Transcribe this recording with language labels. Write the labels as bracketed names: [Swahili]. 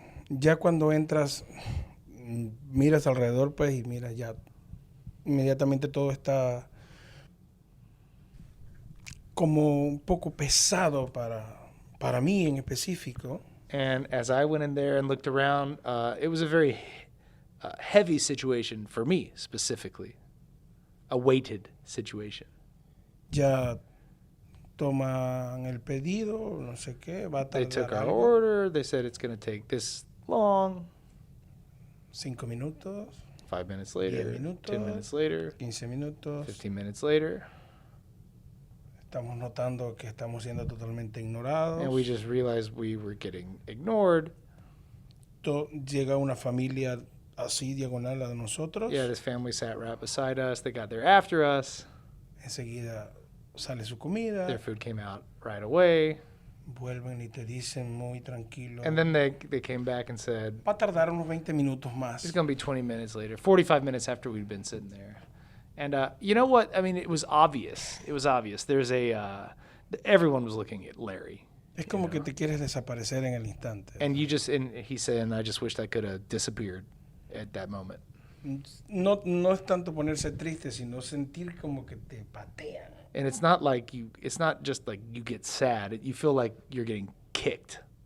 [Spanish] Ya cuando entras, miras alrededor, pues, y miras ya inmediatamente todo está como un poco pesado para mí en específico. [English] And as I went in there and looked around, it was a very heavy situation for me specifically, a weighted situation. [Spanish] Ya toman el pedido, no sé qué, va a tardar. [English] They took our [Spanish] algo. [English] order. They said it's going to take this long. [Spanish] 5 minutos. [English] 5 minutes later. [Spanish] 10 minutos. [English] 10 minutes later. [Spanish] 15 minutos. [English] 15 minutes later. [Spanish] Estamos notando que estamos siendo totalmente ignorados. [English] And we just realized we were getting ignored. [Spanish] Llega una familia así diagonal a de nosotros. [English] Yeah, this family sat right beside us. They got there after us. [Spanish] Enseguida sale su comida. [English] Their food came out right away. [Spanish] Vuelven y te dicen muy tranquilo. [English] And then they came back and said, [Spanish] va a tardar unos 20 minutos más. [English] It's going to be 20 minutes later, 45 minutes after we'd been sitting there. And you know what? I mean, it was obvious. It was obvious. There's everyone was looking at Larry. [Spanish] Es como que te quieres desaparecer en el instante. [English] And he said, and I just wished I could have disappeared at that moment. [Spanish] No es tanto ponerse triste, sino sentir como que te patean. [English] And it's not just like you get sad. You feel like you're getting kicked.